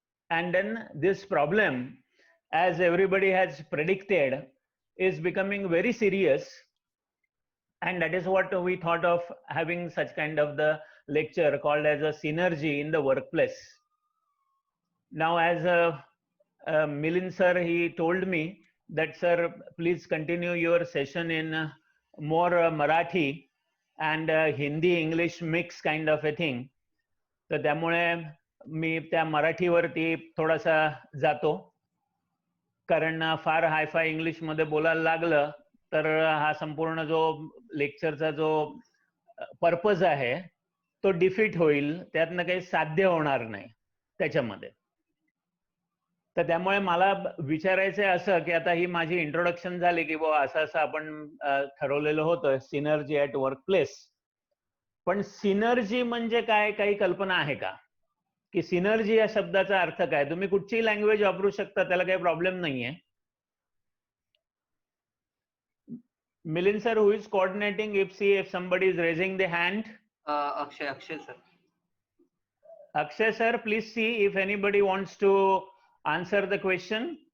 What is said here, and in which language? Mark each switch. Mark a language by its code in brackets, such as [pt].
[en] And then this problem, as everybody has predicted, is becoming very serious, and that is what we thought of having such kind of the lecture called as a synergy in the workplace. Now, as Milind sir, he told me that, sir, please continue your session in more Marathi and Hindi English mix kind of a thing. [mr] तर त्यामुळे मी त्या मराठीवरती थोडासा जातो, कारण फार hi fi English मध्ये बोलायला लागलं तर हा संपूर्ण जो लेक्चरचा जो पर्पज आहे तो डिफीट होईल, त्यातनं काही साध्य होणार नाही त्याच्यामध्ये. तर त्यामुळे मला विचारायचं आहे असं की आता ही माझी इंट्रोडक्शन झाली की बुवा असं असं आपण ठरवलेलं होतं सिनर्जी ॲट वर्क प्लेस. पण सिनर्जी म्हणजे काय, काही कल्पना आहे का? की सिनर्जी या शब्दाचा अर्थ काय? तुम्ही कुठचीही लँग्वेज वापरू शकता, त्याला काही प्रॉब्लेम नाहीये. [en] Milind sir, who is coordinating if somebody is raising the hand? Akshay sir. Akshay sir, please see if anybody wants to answer the question.